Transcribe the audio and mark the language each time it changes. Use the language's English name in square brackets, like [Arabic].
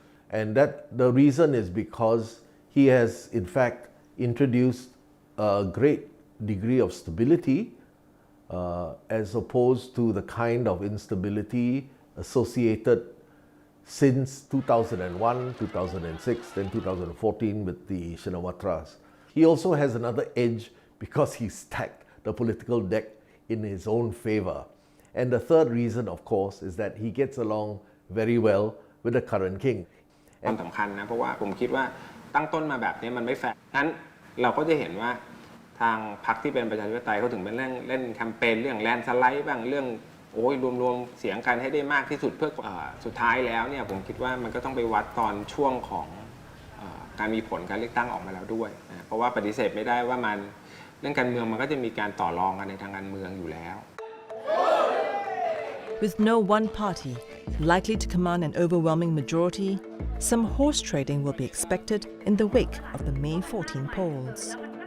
[English] And that the reason is because he has in fact introduced a great degree of stability as opposed to the kind of instability associated since 2001, 2006, then 2014 with the Shinawatras. He also has another edge because he stacked the political deck in his own favor. And the third reason, of course, is that he gets along very well with the current king. [Thai] ความสำคัญนะเพราะว่าผมคิดว่าตั้งต้นมาแบบนี้มันไม่แฟร์นั้นเราก็จะเห็นว่าทางพรรคที่เป็นประชาธิปไตยเขาถึงเป็นเล่นแคมเปญเรื่องแลนด์สไลด์บ้างเรื่องโอ้ยรวมเสียงกันให้ได้มากที่สุดเพื่อสุดท้ายแล้วเนี่ยผมคิดว่ามันก็ต้องไปวัดตอนช่วงของการมีผลการเลือกตั้งออกมาแล้วด้วยนะเพราะว่าปฏิเสธไม่ได้ว่ามันเรื่องการเมืองมันก็จะมีการต่อรองกันในทางการเมืองอยู่แล้ว [English] With no one party likely to command an overwhelming majority, some horse trading will be expected in the wake of the May 14 polls.